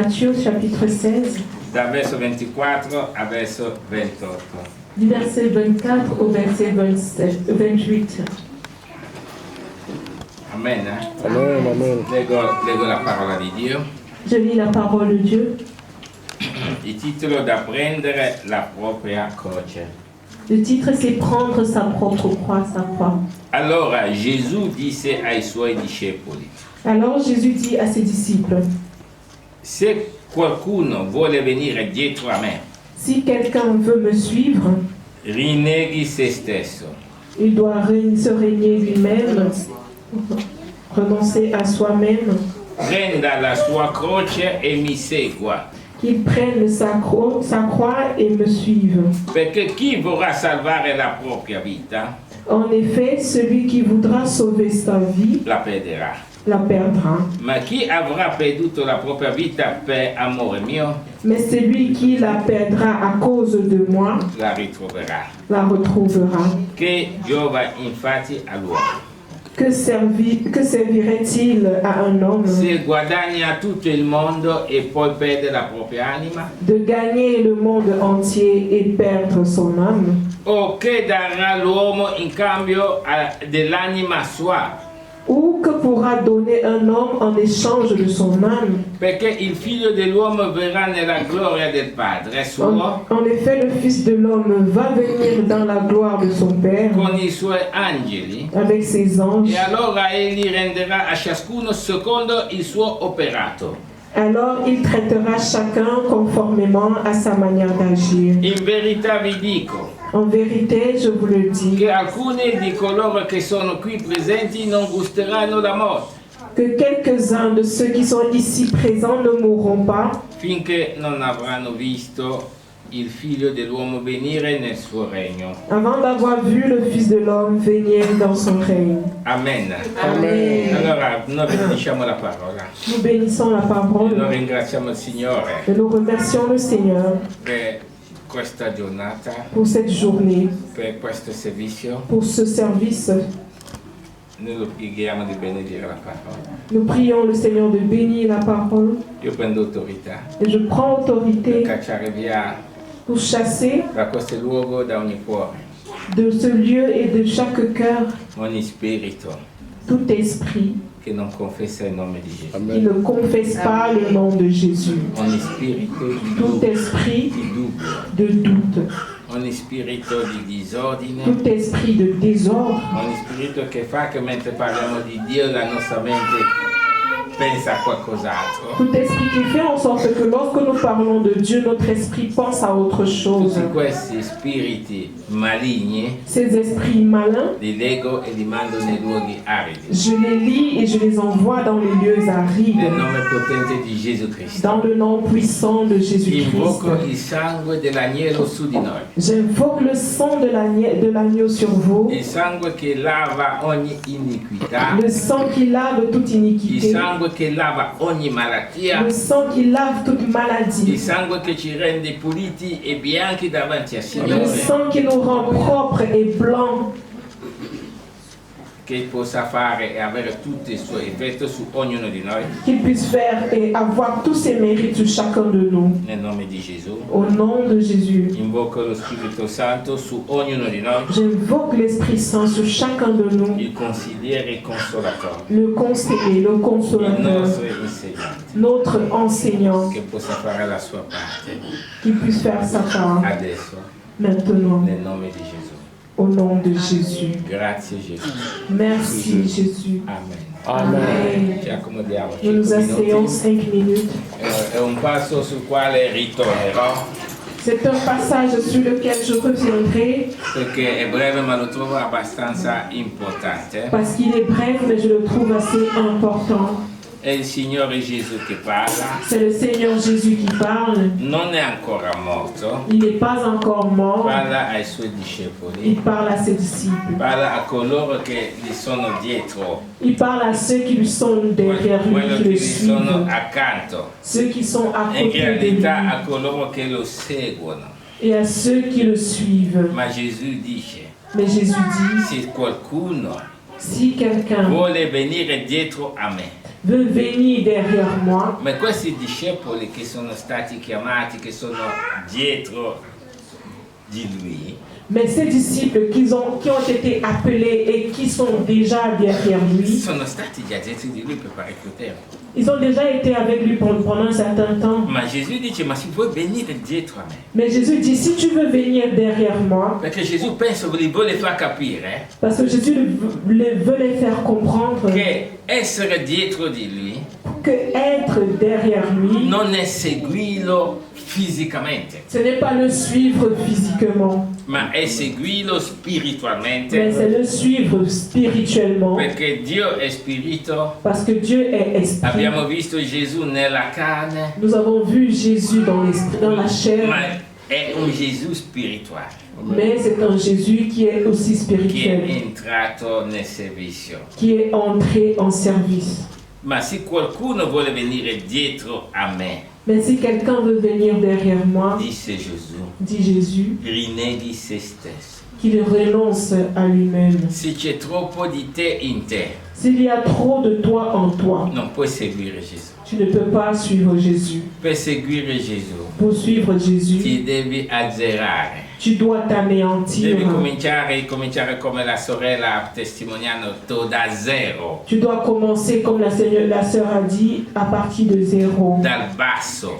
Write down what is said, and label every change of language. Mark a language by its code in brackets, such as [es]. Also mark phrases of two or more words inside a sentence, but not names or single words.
[fr] Matthieu chapitre 16, [it] dal verso 24 al verso 28. [fr] du verset 24 au verset 28. Amen. Amen, amen. [it] Leggo la parola di Dio. [fr] Je lis la parole de Dieu. [it] Il titolo da prendere la propria croce. [fr] Le titre, c'est Prendre sa propre croix, sa croix. [it] Allora Gesù disse ai suoi discepoli: [fr] Alors Jésus dit à ses disciples, [it] se qualcuno vuole venire dietro a me, [fr] si quelqu'un veut me suivre, [it] rinneghi se stesso, [fr] il doit se régner lui-même, renoncer à soi-même, [it] prenda la sua croce e mi segua. [fr] qu'il prenne sa croix et me suive. [it] Perché chi vorrà salvare la propria vita [fr] En effet, celui qui voudra sauver sa vie [it] la perderà. [fr] la perdra. [it] Ma chi avrà perduto la propria vita per amore mio [fr] Mais celui qui la perdra à cause de moi [it] la ritroverà. [fr] la retrouvera. [it] Che giova infatti all'uomo [fr] Que servirait-il à un homme [it] se guadagna tutto il mondo e poi perde la propria anima? [fr] de gagner le monde entier et perdre son âme? [it] O che darà l'uomo in cambio dell'anima sua? [fr] Ou que pourra donner un homme en échange de son âme? [it] Perché il figlio dell'uomo verrà nella gloria del Padre suo [fr] En effet, le Fils de l'homme va venir dans la gloire de son Père [it] con i suoi angeli, [fr] avec ses anges. [it] e allora egli renderà a ciascuno secondo il suo operato. [fr] Alors il traitera chacun conformément à sa manière d'agir. [it] In verità vi dico [fr] En vérité, je vous le dis, [it] che alcuni di coloro che sono qui presenti non gusteranno la morte [fr] que quelques-uns de ceux qui sont ici présents ne mourront pas [it] finché non avranno visto il figlio dell'uomo venire nel suo regno. [fr] avant d'avoir vu le Fils de l'homme venir dans son règne. Amen. Amen. [it] Allora noi benediciamo la parola [fr] Nous bénissons la [it] e noi [fr] parole [it] ringraziamo il Signore [fr] et nous remercions le Seigneur [it] per questa giornata, [fr] pour cette journée, [it] per questo servizio. [fr] pour ce service. [it] Noi lo preghiamo di benedire la parola. [fr] Nous prions le Seigneur de bénir la parole [it] Io prendo autorità [fr] et je prends [it] per [fr] autorité [it] cacciare via [fr] pour chasser [it] da questo luogo, da ogni cuore, [fr] de ce lieu et de chaque cœur [it] ogni spirito [fr] tout esprit [it] che non confessa il nome di Gesù. [fr] qui ne confesse pas le nom de Jésus. [it] Ogni spirito di [fr] Tout [it] dubbio, [fr] esprit [it] di dubbio, [fr] de doute, [it] ogni spirito di disordine, [fr] tout esprit de désordre, [it] ogni spirito che fa che mentre parliamo di Dio la nostra mente pensa a qualcos'altro. [fr] tout esprit qui fait en sorte que lorsque nous parlons de Dieu, notre esprit pense à autre chose. [it] Tutti questi spiriti maligni [fr] Ces esprits malins, [it] li leggo e li mando nei luoghi aridi. [fr] je les lis et je les envoie dans les lieux [it] Nel [fr] arides, [it] nome potente di Gesù Cristo. [fr] dans le nom puissant de Jésus-Christ. [it] Invoco il sangue dell'agnello su di noi. [fr] J'invoque le sang de l'agneau sur vous, [it] Il sangue che lava ogni iniquità. [fr] le sang qui lave toute [it] Il [fr] iniquité, [it] sangue che lava ogni malattia. [fr] le sang qui lave toute [it] Il [fr] maladie, [it] sangue che ci rende puliti e bianchi davanti al [fr] le [it] Signore. [fr] sang qui nous rend propres et blancs, [it] Che possa fare e avere tutto il suo effetto su ognuno di noi. [fr] qu'il puisse faire et avoir tous ses mérites sur chacun de nous. [it] Nel nome di Gesù. [fr] Au nom de Jésus, [it] Invoco lo Spirito Santo su ognuno di noi. [fr] j'invoque l'Esprit Saint sur chacun de nous, [it] Il consigliere e consolatore. [fr] le conseiller, le [it] Il [fr] consolateur, [it] nostro insegnante. [fr] notre enseignant, [it] Che possa fare la sua parte. [fr] qui puisse faire sa part [it] Adesso. [fr] maintenant, [it] Nel nome di Gesù. [fr] au nom de Jésus. [it] Grazie Gesù. [fr] Merci Jésus. Amen. Amen. [it] Ci accomodiamo. [fr] Nous nous 5 asseyons [it] minuti. [fr] 5 minutes. [it] È un passo sul quale ritornerò [fr] C'est un passage sur lequel je reviendrai [it] perché è breve ma lo trovo abbastanza importante. [fr] parce qu'il est bref, mais je le trouve assez important. [it] È il Signore Gesù che parla, [fr] C'est le Seigneur Jésus qui parle. [it] non è ancora morto, [fr] Il n'est pas encore mort. [it] parla ai suoi [fr] Il [it] discepoli, [fr] parle à ses disciples. [it] parla a coloro che gli sono dietro, [fr] Il parle à ceux qui lui sont derrière lui, [it] quelli [fr] qui [it] che [fr] le [it] gli sono [fr] suivent. [it] accanto, [fr] Ceux qui sont à [it] in [fr] côté de lui [it] realtà a coloro che lo seguono. [fr] et à ceux qui le suivent. [it] Ma Gesù dice, [fr] Mais Jésus dit, [it] se qualcuno [fr] si quelqu'un [it] vuole venire dietro a me, [fr] veut venir derrière moi, [it] Ma questi discepoli che sono stati chiamati, che sono dietro di lui, [fr] mais ces disciples qui ont été appelés et qui sont déjà derrière lui, [it] sono stati già dietro di lui per parecchio tempo. [fr] ils ont déjà été avec lui pendant un certain temps. [it] Ma Gesù dice, ma si vuoi venire dietro a me? [fr] Mais Jésus dit, si tu veux venir derrière moi, [it] Perché Gesù penso li vuole far capire [fr] parce que Jésus veut les faire comprendre [it] che essere dietro di lui [fr] que être derrière lui, [it] non è seguirlo fisicamente, [fr] ce n'est pas le suivre physiquement, [it] ma è seguirlo [fr] mais [it] spiritualmente. [fr] c'est le suivre spirituellement, [it] Perché Dio è spirito. [fr] parce que Dieu est esprit. [it] Abbiamo visto Gesù nella carne, [fr] Nous avons vu Jésus dans l'esprit, dans la chair, [it] ma è un Gesù spirituale [fr] mais c'est un Jésus qui est aussi [it] che è [fr] spirituel, [it] entrato nel servizio. [fr] qui est entré en service. [it] Ma se qualcuno vuole venire dietro a me, [fr] Mais si quelqu'un veut venir derrière moi, [it] disse Gesù, [fr] dit Jésus, [it] rinneghi se stesso. [fr] qu'il renonce à lui-même. [it] Se c'è troppo di te in te, [fr] S'il y a trop de toi en toi, [it] non puoi seguire Gesù. [fr] tu ne peux pas suivre Jésus. [it] Per seguire Gesù [fr] Pour suivre Jésus, [it] ti devi azzerare. [fr] tu dois t'anéantir. [it] Devi cominciare come la sorella testimoniando da zero, [fr] Tu dois commencer, comme la sœur a dit, à partir de zéro, [it] dal basso.